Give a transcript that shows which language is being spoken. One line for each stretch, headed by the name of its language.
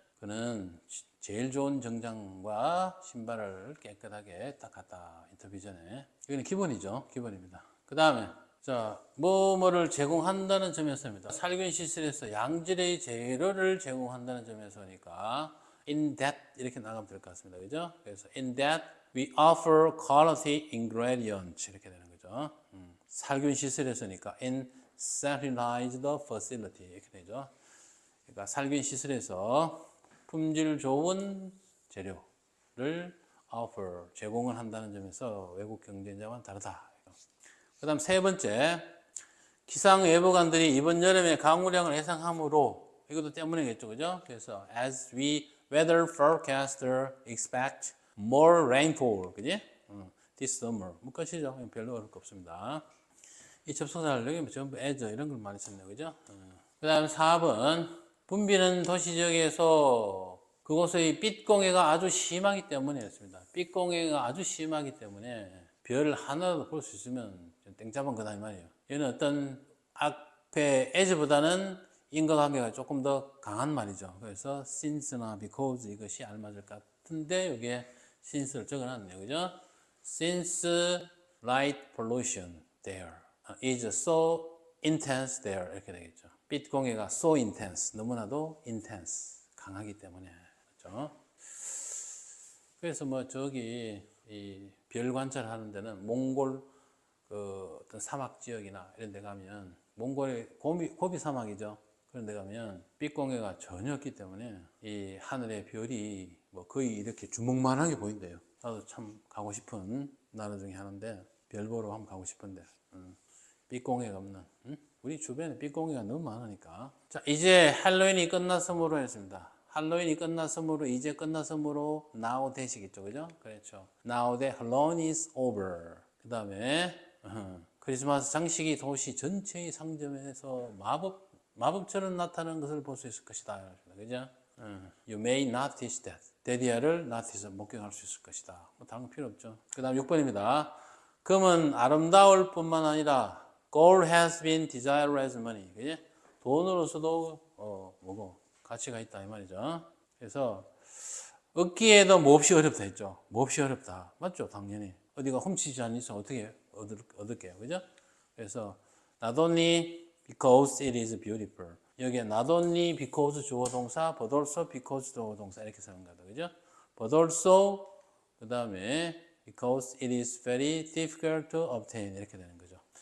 Korean: 그는 제일 좋은 정장과 신발을 깨끗하게 닦았다. 인터뷰 전에. 이거는 기본이죠. 기본입니다. 그 다음에 자, 뭐를 제공한다는 점에서입니다. 살균 시설에서 양질의 재료를 제공한다는 점에서니까
English: in that
Korean: 이렇게 나가면 될 것 같습니다. 그죠? 그래서
English: in that we offer quality ingredients
Korean: 이렇게 되는 거죠. 살균 시설에서니까
English: in sterilized facility
Korean: 이렇게 되죠. 그러니까 살균 시설에서 품질 좋은 재료를 offer 제공을 한다는 점에서 외국 경쟁자와는 다르다. 그 다음 세 번째, 기상예보관들이 이번 여름에 강우량을 예상함으로, 이것도 때문이겠죠, 그죠? 그래서
English: as we weather forecaster expect more rainfall,
Korean: 그지?
English: this summer.
Korean: 뭐 끝이죠. 별로 어려울 거 없습니다. 이 접속사를 여기 전부 as 이런 걸 많이 썼네요, 그죠? 그 다음 4번, 붐비는 도시지역에서 그곳의 빛공해가 아주 심하기 때문이었습니다. 빛공해가 아주 심하기 때문에 별 하나라도 볼 수 있으면 땡잡은 거다 이 말이에요. 얘는 어떤 앞에 as보다는 인과관계가 조금 더 강한 말이죠. 그래서 since나 because 이것이 알맞을 것 같은데 여기에 since를 적어놨네요. 그죠?
English: Since light pollution there is so intense there
Korean: 이렇게 되겠죠. 빛 공해가
English: so intense
Korean: 너무나도 intense 강하기 때문에 그렇죠. 그래서 뭐 저기 이 별 관찰하는 데는 몽골 그 어떤 사막 지역이나 이런 데 가면 몽골의 고비 사막이죠. 그런 데 가면 빛공해가 전혀 없기 때문에 이 하늘의 별이 뭐 거의 이렇게 주먹만하게 보인대요. 나도 참 가고 싶은 나라 중에 하나인데 별 보러 한번 가고 싶은데 빛공해가 없는 우리 주변에 빛공해가 너무 많으니까. 자, 이제 할로윈이 끝났으므로 했습니다. 할로윈이 끝났으므로 이제 끝났으므로 now 대시겠죠, 그죠? 그렇죠.
English: Now the Halloween is over.
Korean: 그 다음에 크리스마스 장식이 도시 전체의 상점에서 마법처럼 나타나는 것을 볼 수 있을 것이다. 그죠?
English: You may notice that.
Korean: 데디아를 notice 목격할 수 있을 것이다. 뭐 다른 거 필요 없죠. 그 다음 6번입니다. 금은 아름다울 뿐만 아니라
English: gold has been desired as money.
Korean: 그지? 돈으로서도 뭐고 가치가 있다 이 말이죠. 그래서 얻기에도 몹시 어렵다 했죠. 몹시 어렵다. 맞죠? 당연히. 어디가 훔치지 않는 이상 어떻게 얻을게요. 그죠? 그래서
English: not only because it is beautiful.
Korean: 여기에
English: not only because
Korean: 주어 동사,
English: but also because
Korean: 주어 동사 이렇게 쓰는 거다. 그죠?
English: but also
Korean: 그 다음에
English: because it is very difficult to obtain
Korean: 이렇게 되는 거죠.